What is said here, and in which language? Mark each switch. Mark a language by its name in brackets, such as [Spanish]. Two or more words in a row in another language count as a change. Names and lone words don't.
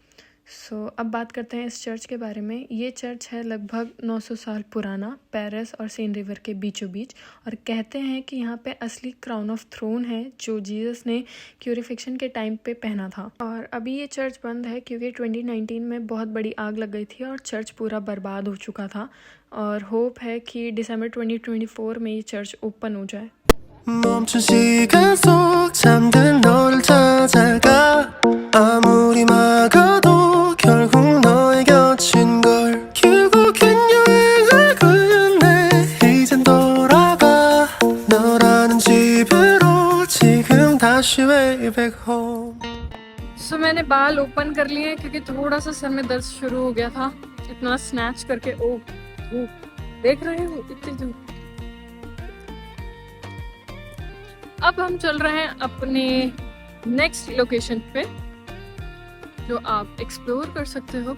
[Hindi] सो अब बात करते हैं इस चर्च के बारे में। ये चर्च है लगभग 900 साल पुराना, पेरिस और सेन रिवर के बीचों बीच, और कहते हैं कि यहाँ पे असली [English] crown of throne [Hindi] है जो जीसस ने क्यूरिफिक्शन के टाइम पे पहना था। और अभी ये चर्च बंद है क्योंकि 2019 में बहुत बड़ी आग लग गई थी और चर्च पूरा बर्बाद हो चुका था, और होप है कि दिसंबर 2024 में ये चर्च ओपन हो जाए। [Korean] 멈춘 시간 속 잠든 너를 찾아가 아무리 막아도 결국 너의 곁인 걸 결국엔 여행을 끝내 이젠 돌아가 너라는 집으로 지금 다시 [English] way back home। [Hindi] सो मैंने बाल ओपन कर लिए क्योंकि थोड़ा सा सर में दर्द शुरू हो गया था इतना स्नैच करके। ओ देख रहे हो इतनी दूर। अब हम चल रहे हैं अपने [English] next location [Hindi] पे जो आप एक्सप्लोर कर सकते हो।